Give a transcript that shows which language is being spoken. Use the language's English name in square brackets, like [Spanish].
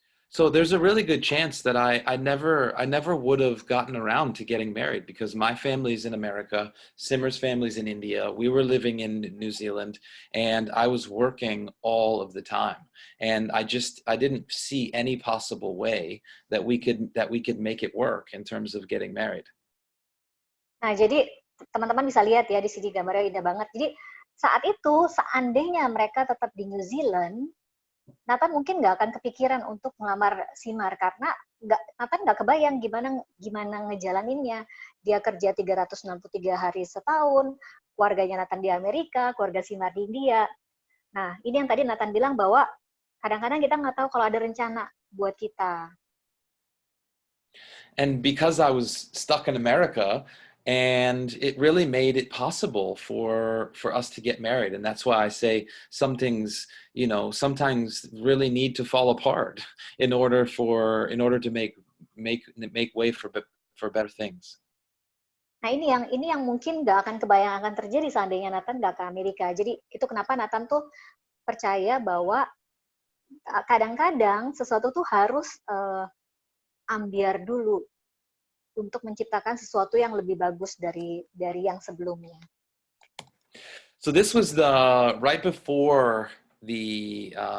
[English] So there's a really good chance that I never would have gotten around to getting married, because my family's in America, Simmer's family's in India, we were living in New Zealand, and I was working all of the time. And I didn't see any possible way that we could make it work in terms of getting married. [Indonesian] Nah, jadi teman-teman bisa lihat ya di sini gambarnya indah banget. Jadi saat itu seandainya mereka tetap di New Zealand, Nathan mungkin nggak akan kepikiran untuk melamar Simar karena Nathan nggak kebayang gimana ngejalaninnya. Dia kerja 363 hari setahun, keluarganya Nathan di Amerika, keluarga Simar di India. Nah, ini yang tadi Nathan bilang bahwa kadang-kadang kita nggak tahu kalau ada rencana buat kita. [English] And because I was stuck in America, and it really made it possible for us to get married. And that's why I say some things, sometimes really need to fall apart in order to make way for better things. [Indonesian] Nah, ini yang mungkin nggak akan kebayang akan terjadi seandainya Nathan nggak ke Amerika. Jadi itu kenapa Nathan tuh percaya bahwa kadang-kadang sesuatu tuh harus ambiar dulu untuk menciptakan sesuatu yang lebih bagus dari yang sebelumnya. [English] So this was right before the